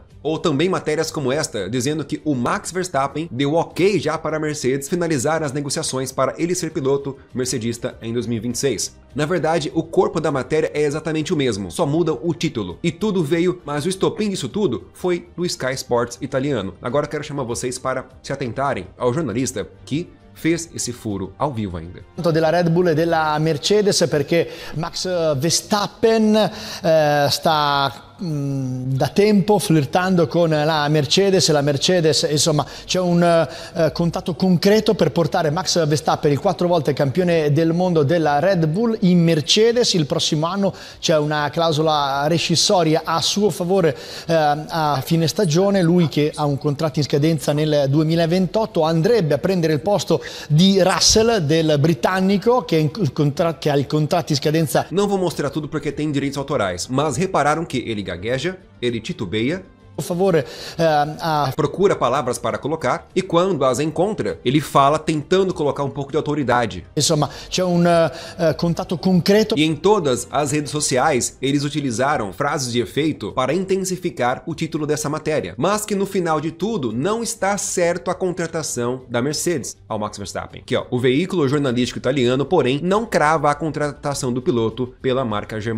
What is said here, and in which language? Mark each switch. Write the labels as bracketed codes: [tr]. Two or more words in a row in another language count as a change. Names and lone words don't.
[pt] Ou também matérias como esta, dizendo que o Max Verstappen deu ok já para a Mercedes finalizar as negociações para ele ser piloto mercedista em 2026. Na verdade, o corpo da matéria é exatamente o mesmo, só muda o título. E tudo veio, mas o estopim disso tudo foi do Sky Sports italiano. Agora eu quero chamar vocês para se atentarem ao jornalista que fez esse furo ao vivo ainda. [it] Della Red Bull e della Mercedes, perché Max Verstappen sta da tempo flirtando con la Mercedes insomma c'è un contatto concreto per portare Max Verstappen, il 4 volte campione del mondo della Red Bull, in Mercedes. Il prossimo anno c'è una clausola rescissoria a suo favore a fine stagione. Lui, che ha un contratto in scadenza nel 2028, andrebbe a prendere il posto di Russell, del britannico, che ha il contratto in scadenza. [pt] Não vou mostrar tudo porque tem direitos autorais, mas repararam que ele gagueja, ele titubeia, Por favor, procura palavras para colocar e quando as encontra, ele fala tentando colocar um pouco de autoridade. [it] Insomma, c'è un contatto concreto. [pt] E em todas as redes sociais, eles utilizaram frases de efeito para intensificar o título dessa matéria. Mas que no final de tudo, não está certo a contratação da Mercedes ao Max Verstappen. Aqui, ó, o veículo jornalístico italiano, porém, não crava a contratação do piloto pela marca germânica.